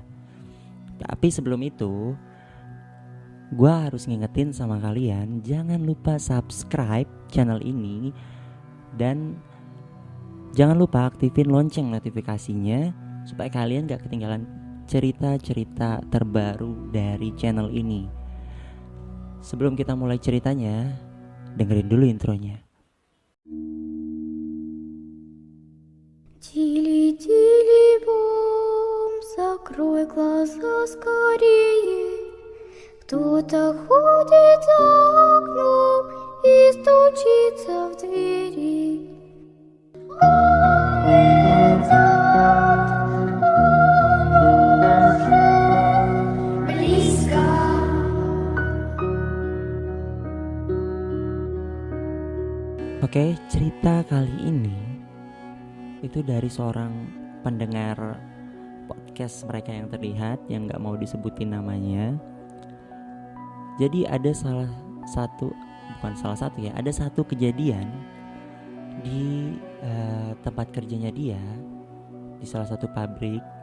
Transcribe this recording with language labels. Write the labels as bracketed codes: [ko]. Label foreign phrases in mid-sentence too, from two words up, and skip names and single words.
[id] Tapi sebelum itu gue harus ngingetin sama kalian, jangan lupa [en] subscribe channel [id] ini dan jangan lupa aktifin lonceng notifikasinya supaya kalian gak ketinggalan cerita-cerita terbaru dari channel ini. Sebelum kita mulai ceritanya, dengerin dulu intronya. [ru] Тили-тили бом, закрой глаза скорее. Кто-то ходит за окном и стучится в двери. Он идет, он уже близко. [id] Oke, cerita kali ini itu dari seorang pendengar podcast Mereka yang Terlihat yang gak mau disebutin namanya. Jadi ada ada satu kejadian di tempat kerjanya dia, di salah satu pabrik.